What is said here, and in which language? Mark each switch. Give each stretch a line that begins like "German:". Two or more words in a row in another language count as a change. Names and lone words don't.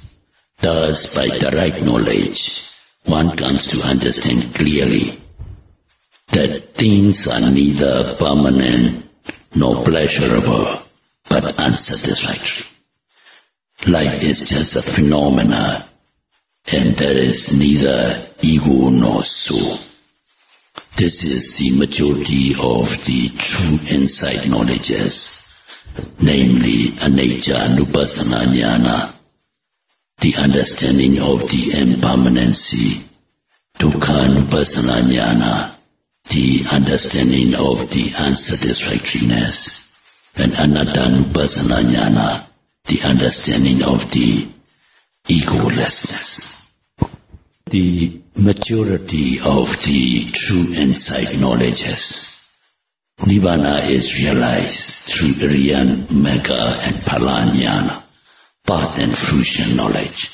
English: Thus, by the right knowledge, one comes to understand clearly that things are neither permanent nor pleasurable, but unsatisfactory. Life is just a phenomena, and there is neither ego nor soul. This is the majority of the true insight knowledges, namely
Pali: anicca nupassana jnana,
English: the understanding of the impermanency,
Pali: dukkha nupassana jnana,
English: the understanding of the unsatisfactoriness, and
Pali: anatta nupassana jnana,
English: the understanding of the egolessness. The maturity of the true insight knowledges, Nibbana is realized through Riyan, Magga and
Pali: Phala jnana,
English: path and fruition knowledge.